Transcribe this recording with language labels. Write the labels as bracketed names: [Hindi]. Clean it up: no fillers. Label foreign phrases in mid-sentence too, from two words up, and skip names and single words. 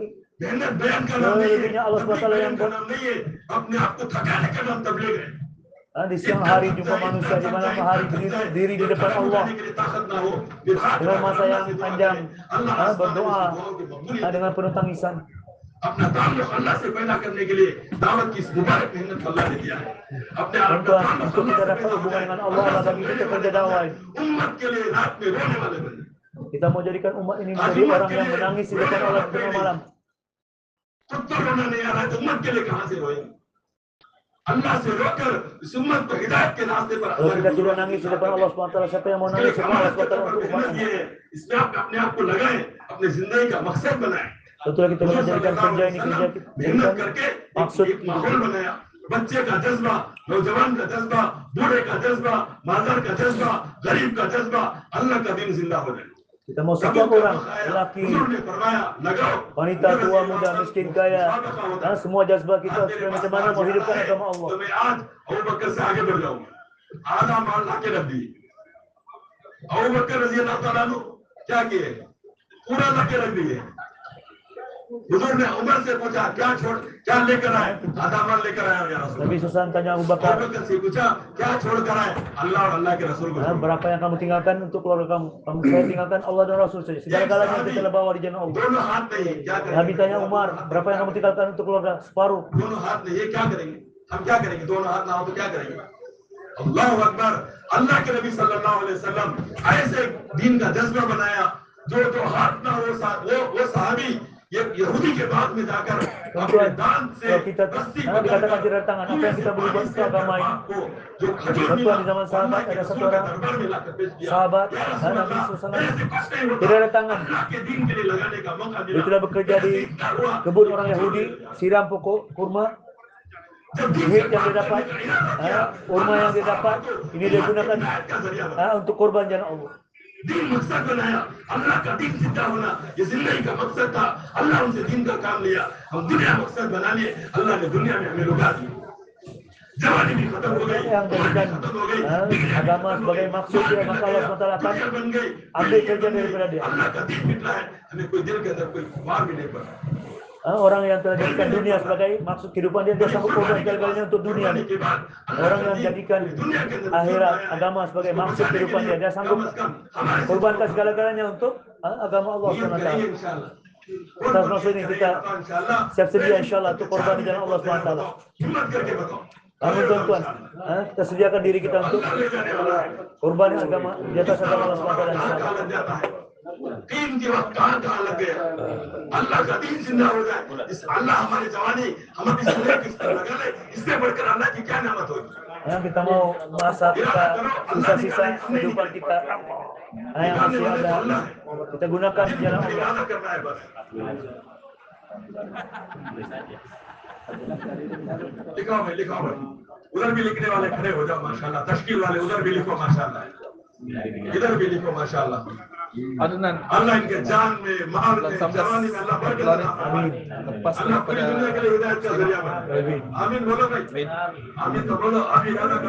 [Malay] Lebihnya Allah SWT yang buat. Di siang hari jumpa manusia, di malam hari berdiri di depan Allah dengan masa yang panjang, berdoa dengan penuh tangisan. [Hindi] अपना ताल्लुक अल्लाह से पैदा करने के लिए दावत की मुबारक मेहनत अल्लाह ने दिया है अपने आप को [Malay] untuk kita dapat hubungan dengan Allah bagi kita kerja dakwah. [Hindi] उम्मत के लिए रात में रोने वाले बने [Malay] Kita mau jadikan umat ini menjadi orang yang menangis di depan Allah di tengah malam. [Hindi] खुद तो रोना नहीं आ रहा है तो उम्मत के लिए कहां से रोएंगे अल्लाह से रोकर इस उम्मत को हिदायत के रास्ते पर [Malay] Kalau kita tidak nangis di depan Allah SWT, siapa yang mau nangis di depan Allah SWT untuk umatnya? [Hindi] इसमें आप अपने आप को लगाएं अपनी जिंदगी का मकसद बनाएं [Malay] Tentulah kita menjadikan kerja ini kerja [Hindi] मेहनत करके maksud एक माहौल बनाया बच्चे का जज्बा नौजवान का जज्बा बूढ़े का जज्बा मादर का जज्बा गरीब का जज्बा अल्लाह का दिन जिंदा हो जाए [Malay] kita mau setiap orang, lelaki, wanita, tua, muda, miskin, kaya, semua jazbah kita supaya macam mana menghidupkan agama Allah. [Hindi] तो मैं आज अबू बकर से आगे बढ़ जाऊंगा आधा माल लाके रख दिए अबू बकर [Arabic] رضي الله تعالى عنه [Hindi] क्या किए पूरा लाके रख दिए हुजूर ने उमर से पूछा क्या लेकर आए आधा माल लेकर आए [Arabic] يا رسول [Malay] Nabi SAW tanya Abu Bakar, [Hindi] अबू बकर से पूछा क्या छोड़ कर आए अल्लाह और अल्लाह के रसूल को [Malay] berapa yang kamu tinggalkan untuk keluarga kamu? Saya tinggalkan Allah dan Rasul saja. Segala-galanya kita telah bawa di jannah Allah. [Hindi] दोनों हाथ नहीं क्या करेंगे [Malay] Nabi tanya Umar, berapa yang kamu tinggalkan untuk keluarga? Separuh. [Hindi] दोनों हाथ नहीं ये क्या करेंगे हम क्या करेंगे दोनों हाथ ना हो तो क्या करेंगे [Arabic] الله أكبر [Hindi] अल्लाह के नबी [Arabic] صلى الله عليه وسلم [Hindi] ऐसे दीन का जज्बा बनाया जो हाथ ना हो वो सहाबी ये यहूदी के बाद में जाकर अपने दान से [Malay] dikatakan tidak tangan apa yang kita beri buat agama ini. Tentu di zaman sahabat ada satu orang sahabat Nabi SAW tidak ada tangan. Dia telah bekerja di kebun orang Yahudi, siram pokok kurma. Duit yang dia dapat, kurma yang dia dapat, ini dia gunakan untuk korban jalan Allah. [Hindi] दीन मकसद बनाया अल्लाह का दीन जिंदा होना ये जिंदगी का मकसद था अल्लाह उनसे दीन का काम लिया हम दुनिया मकसद बना लिए अल्लाह ने दुनिया में हमें रुका दी जवानी भी खत्म हो गई [Malay] yang jadikan agama sebagai maksud dia maka Allah SWT akan ambil kerja daripada dia. [Hindi] अल्लाह का दीन मिटला है हमें कोई दिल के अंदर कोई खुमार भी नहीं पड़ा [Malay] Orang yang telah jadikan dunia sebagai maksud kehidupan dia sanggup korban segala-galanya untuk dunia ni. Orang yang jadikan akhirat agama sebagai maksud kehidupan dia sanggup korbankan segala-galanya untuk agama Allah SWT. Atas maksud ini kita siap sedia insyaAllah untuk korban di jalan Allah SWT. Namun tuan-tuan, kita sediakan diri kita untuk korban agama di atas agama Allah SWT insyaAllah. [Hindi] दीन के वक्त कहाँ लग गया अल्लाह का दीन जिंदा हो जाए इस अल्लाह हमारी जवानी हमारी जिंदगी किस तरह लगा ले इससे बढ़कर अल्लाह की क्या नेमत होगी [Malay] kita mau masa kita sisa-sisa kehidupan kita yang masih ada kita gunakan di jalan Allah. [Hindi] लिखाओ भाई उधर भी लिखने वाले खड़े हो जाओ माशाल्लाह तशकील वाले उधर भी लिखो माशाल्लाह इधर भी लिखो माशाल्लाह अल्लाह इनके जान में माल में जवानी में अल्लाह बरकत दे आमीन अल्लाह पूरी दुनिया के लिए हिदायत का जरिया बने आमीन बोलो भाई आमीन तो बोलो आमीन अदा करो